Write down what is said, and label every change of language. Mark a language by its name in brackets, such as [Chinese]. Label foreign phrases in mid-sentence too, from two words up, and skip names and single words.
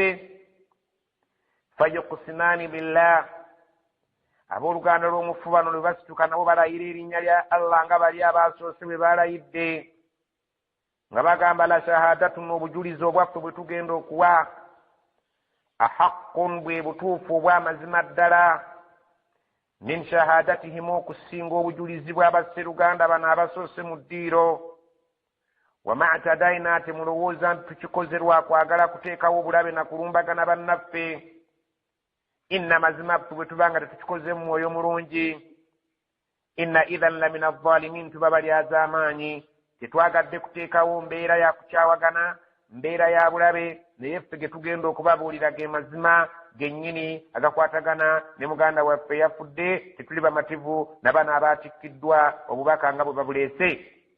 [Arabic] فيقسمان بالله, [Ganda] abooluganda lw'omufu bano lwe basituka nabo balayira erinnya lya Allah nga bali abasoose bwe balayidde nga bagamba [Arabic] لشهادة, [Ganda] obujulizi obwaffe bwe tugenda okuwa ahaqqun, bwe butuufu obw'amazima ddala, [Arabic] من شهادتهم, [Ganda] okusinga obujulizi bw'abasseruganda bano abasoose mu ddiiro. wama'tadaina, temulowooza nti tukikoze lwa kwagala kuteekawo obulabe na kulumbagana bannaffe. inna mazima ffe bwe tuba nga tetukikoze mu mwoyo mulungi, [Arabic] إنا إذا لمن الظالمين, [Ganda] tuba bali az'amaanyi. tetwagadde kuteekawo mbeera ya kukyawagana, mbeera ya bulabe, naye ffe ge tugenda okubabuulira ge mazima gennyini agakwatagana ne muganda waffe yafudde, tetuli bamativu na bano abatikkiddwa obubaka nga bwe babuleese.